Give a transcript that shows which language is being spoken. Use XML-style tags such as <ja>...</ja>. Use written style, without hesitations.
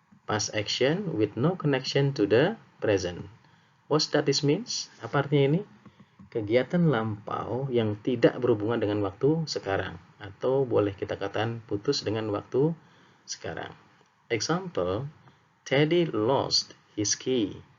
<en>Past action with no connection to the present. What that is means?</en> <id>Apa artinya ini? Kegiatan lampau yang tidak berhubungan dengan waktu sekarang, atau boleh kita katakan putus dengan waktu sekarang.</id> <en>Example, Teddy lost his key.</en>